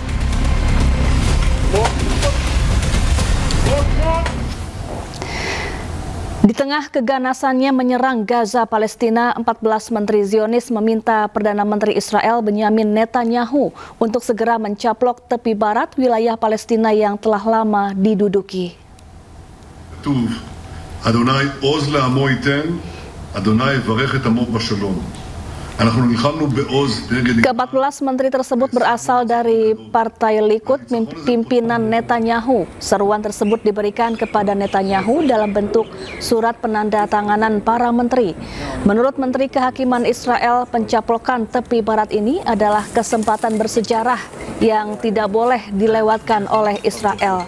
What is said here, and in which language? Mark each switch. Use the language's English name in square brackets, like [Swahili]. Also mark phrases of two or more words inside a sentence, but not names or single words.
[Indonesian] Di tengah keganasannya menyerang Gaza, Palestina, 14 Menteri Zionis meminta Perdana Menteri Israel Benyamin Netanyahu untuk segera mencaplok tepi barat wilayah Palestina yang telah lama diduduki. [Hebrew] כתוב, אדוני עוז לעמו ייתן, אדוני יברך את עמו בשלום. אנחנו נלחמנו בעוז נגד... [Indonesian] Ke-14 menteri tersebut berasal dari Partai Likud pimpinan Netanyahu. Seruan tersebut diberikan kepada Netanyahu dalam bentuk surat penanda tanganan para menteri. Menurut Menteri Kehakiman Israel, pencaplokan tepi barat ini adalah kesempatan bersejarah yang tidak boleh dilewatkan oleh Israel.